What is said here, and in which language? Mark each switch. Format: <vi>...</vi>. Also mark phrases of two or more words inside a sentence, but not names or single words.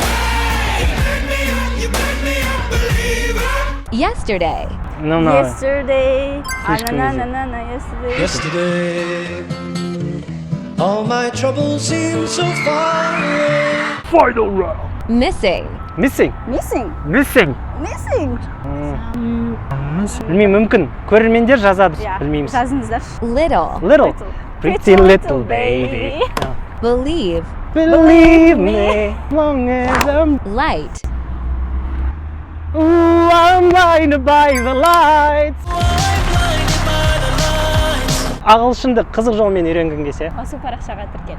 <en>Yesterday. No, no. Yesterday. Fish Na crazy. na na na yesterday. Yesterday, all my troubles seem so far away. Final round. Missing. Missing. Missing. Missing. Missing.</en> <kk>Білмеймін, мүмкін көрермендер жазады, Ya, білмейміз. жазыңыздар.</kk> <en>Little. Little. Pretty Pretty little baby. Believe. Believe me, long as I'm. Light. Ooh, I'm blinded by the lights.</en> <kk>Ағылшынды қызық жолмен үйренгің келсе, Осы парақшаға тіркел.</kk>